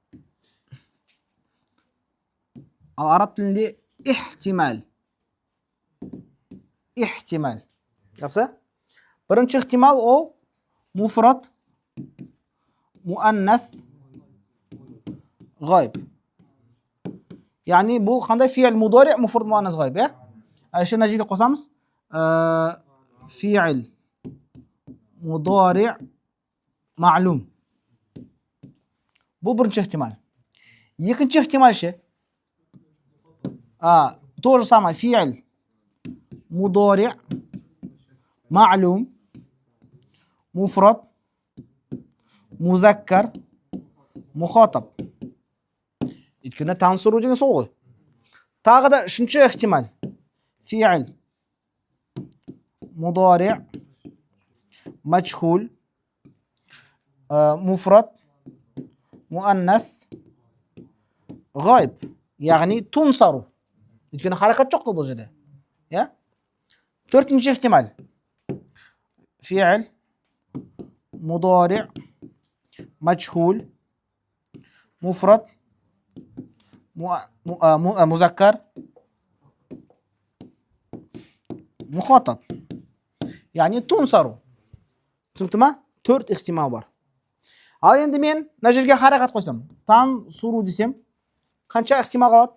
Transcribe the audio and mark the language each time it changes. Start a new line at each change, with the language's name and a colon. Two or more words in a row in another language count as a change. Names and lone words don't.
Kazakh: Ал араб тілінде ихтимал. Ихтимал. Жақсы? Бірінші ихтимал ол
Arabic: مفرد، مؤنث، غائب.
Kazakh: Яғни бұл қандай
Arabic: فعل مضارع مفرد مؤنث غائب,
Kazakh: Еще мына жерде қосамыз.
Arabic: فعل مضارع معلوم.
Kazakh: Бұл бірінші ихтимал. Екінші ихтимал ше?
Russian: То же самое.
Arabic: فعل مضارع معلوم، مفرد, مذكر، مخاطب.
Kazakh: Өйткені тансуру деген сол ғой. Тағы да үшінші ихтимал.
Arabic: فعل مضارع مجهول، مفرد, مؤنث، غائب.
Kazakh: Яғни тунсару. Өйткені харакат жоқ бұл жерде. Төртінші ихтимал.
Arabic: فعل مضارع مجهول، مفرد, مذكر، مخاطب.
Uzbek: Ya'ni tunsaru. Tushundingmi? 4 ehtimol bor. Al endi men mana yerga harakat qo'ysam, tan suru desam, qancha ehtimol qoladi?